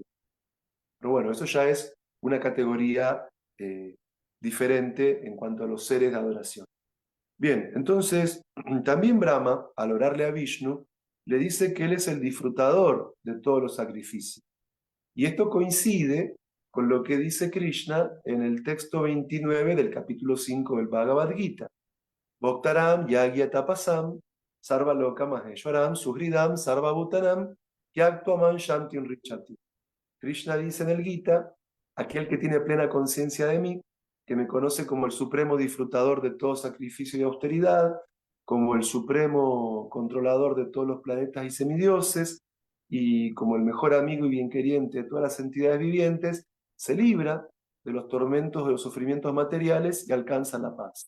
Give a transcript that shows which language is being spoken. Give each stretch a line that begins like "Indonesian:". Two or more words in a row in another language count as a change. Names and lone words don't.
Spanish: Pero bueno, eso ya es una categoría diferente en cuanto a los seres de adoración. Bien, entonces también Brahma, al orarle a Vishnu, le dice que él es el disfrutador de todos los sacrificios. Y esto coincide con lo que dice Krishna en el texto 29 del capítulo 5 del Bhagavad Gita.
Sanskrit: Bhaktaram yagya tapasam sarva loka maheshwaram suhridam sarva bhutanam yaktvaman shantim richati.
Spanish: Krishna dice en el Gita, aquel que tiene plena conciencia de mí, que me conoce como el supremo disfrutador de todo sacrificio y austeridad, como el supremo controlador de todos los planetas y semidioses, y como el mejor amigo y bienqueriente de todas las entidades vivientes, se libra de los tormentos, de los sufrimientos materiales y alcanza la paz.